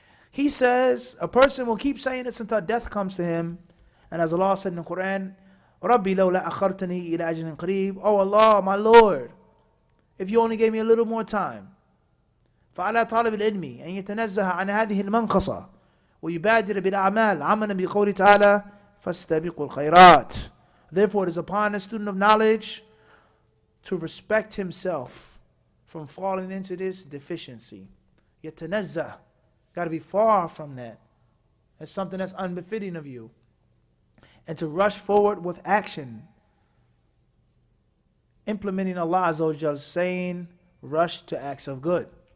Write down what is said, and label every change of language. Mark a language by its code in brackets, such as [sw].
[en] He says a person will keep saying this until death comes to him. And as Allah said in the Quran, [ar] رَبِّي لَوْلَا أَخَرْتَنِي إِلَى أَجْلٍ قَرِيبٍ, [en] Oh Allah, my Lord, if you only gave me a little more time. [ar] فعلى طالب العلم أن يتنزه عن هذه المنقصة ويبادر بالأعمال عملا بقوله تعالى فاستبقوا الخيرات. [en] Therefore, it is upon a student of knowledge to respect himself from falling into this deficiency. يتنزه, got to be far from that. It's something that's unbefitting of you. And to rush forward with action, implementing Allah Azza wa Jal saying, rush to acts of good.